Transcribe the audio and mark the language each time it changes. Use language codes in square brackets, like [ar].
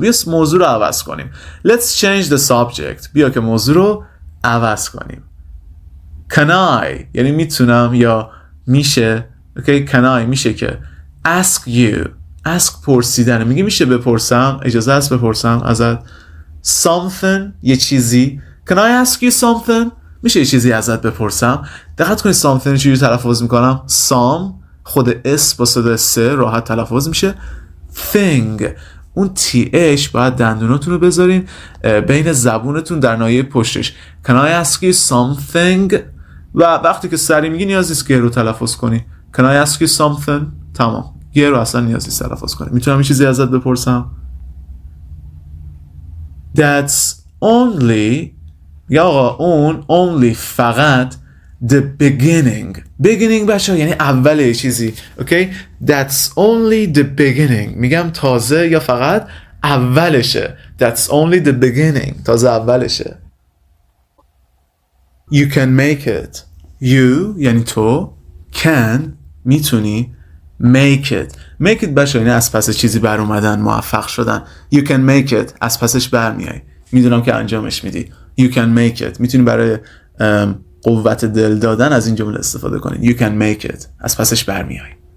[fa] بیا موضوع رو عوض کنیم. [en] Let's change the subject. [fa] بیا که موضوع رو عوض کنیم. [en] can I [fa] یعنی میتونم یا میشه. [en] okay can I [fa] میشه که [en] ask you. [fa] ask پرسیدنه. میگه میشه بپرسم، اجازه هست بپرسم ازت something یه چیزی. [en] can I ask you something [fa] میشه یه چیزی ازت بپرسم. دقت کنید something رو چجوری تلفظ میکنم. some خود اس با صدای سه راحت تلفظ میشه. thing اون th باید دندوناتون رو بذارین بین زبونتون در ناحیه پشتش. [en] can I ask you something [fa] و وقتی که سری میگی نیاز نیست که رو تلفظ کنی. [en] can I ask you something [fa] تمام. یه رو اصلا نیاز نیست تلفظ کنی. میتونم یه چیزی ازت بپرسم. [en] that's only [fa] یا آقا اون only فقط [en] the beginning [fa] بچه یعنی اول یه چیزی. اوکی [en] that's only the beginning [fa] میگم تازه یا فقط اولشه. [en] that's only the beginning [fa] تازه اولشه. [en] you can make it you [fa] یعنی تو can میتونی make it بچه یعنی از پس چیزی بر اومدن موفق شدن. [en] you can make it [fa] از پسش برمیای. میدونم که انجامش میدی. [en] you can make it [fa] میتونی برای قوت دل دادن از این جمله استفاده کنید. [en] you can make it [fa] از پسش برمیای.